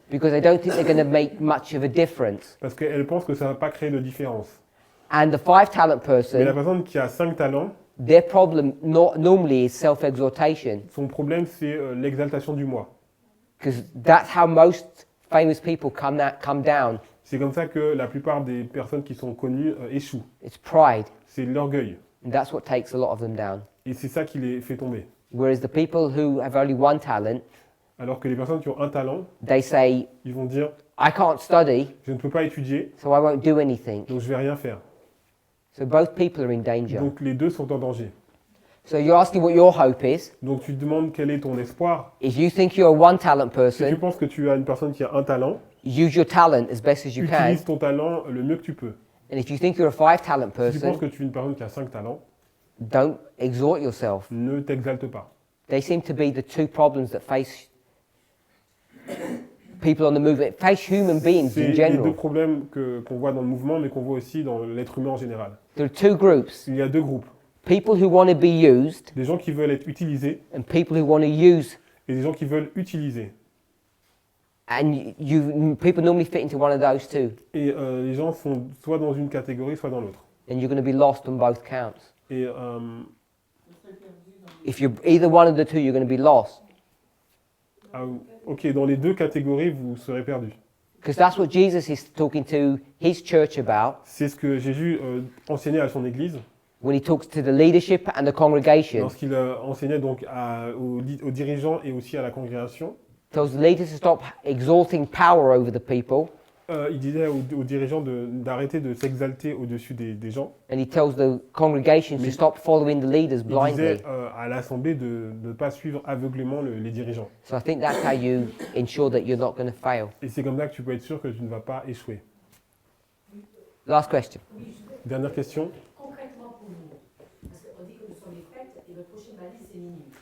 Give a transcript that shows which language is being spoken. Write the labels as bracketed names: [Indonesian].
[English] because they don't think they're going to make much of a difference. [French] parce qu'elle pense que ça ne va pas créer de différence. [English] And the five talent [French] Mais la personne qui a 5 talents, [English] their problem normally is self-exaltation, [French] son problème c'est l'exaltation du moi. [English] because that's how most famous people come down. [French] C'est comme ça que la plupart des personnes qui sont connues échouent. [English] It's pride, [French] C'est l'orgueil. [English] and that's what takes a lot of them down. [French] Et c'est ça qui les fait tomber. [English] Whereas the people who have only one talent, [French] Alors que les personnes qui ont un talent, [English] they say, [French] ils vont dire [English] I can't study, [French] je ne peux pas étudier, [English] so I won't do anything. [French] donc je vais rien faire. [English] So both people are in danger. [French] Donc les deux sont en danger. [English] So you're asking what your hope is. [French] Donc tu te demandes quel est ton espoir. [English] If you think you're a one talent [French] Si tu [English] person, [French] penses que tu as une personne qui a un talent, [English] use your talent as best as you can. [French] utilise ton talent le mieux que tu peux. [English] And if you think you're a five talent [French] Si tu penses [English] person, [French] que tu es une personne qui a 5 talents, [English] don't exhort yourself. [French] ne t'exalte pas. [English] They seem to be the two problems that face people on the move, face human beings [French] C'est [English] in [French] les deux [English] general. [French] problèmes qu'on voit dans le mouvement, mais qu'on voit aussi dans l'être humain en général. [English] There are two groups, [French] Il y a deux groupes. [English] people who want to be used [French] Des gens qui veulent être utilisés [English] and people who want to use. [French] et des gens qui veulent utiliser. [English] And people normally fit into one of those two. [French] Et les gens sont soit dans une catégorie, soit dans l'autre. [English] And you're going to be lost on both counts. [French] Et [English] If you're either one of the two, you're going to be lost. [French] ok, dans les deux catégories, vous serez perdus. [English] Because that's what Jesus is talking to his church about [French] C'est ce que Jésus enseignait à son église [English] when he talks to the leadership and the congregation. [French] lorsqu'il enseignait donc aux dirigeants et aussi à la congrégation. [English] tells the leaders to stop exalting power over the people, [French] Il disait aux dirigeants d'arrêter de s'exalter au-dessus des gens. [English] and he tells the congregations to [French] Mais- [English] stop following the leaders [French] Il [English] blindly. [French] disait à l'Assemblée de ne pas suivre aveuglément les dirigeants. [English] So I think that's how you ensure that you're not going to fail. [French] Et c'est comme ça que tu peux être sûr que tu ne vas pas échouer. [English] Last question. [French] Oui, je vais Dernière question. concrètement pour nous. Parce qu'on dit que nous sommes les fêtes et notre prochaine valise, c'est minuit.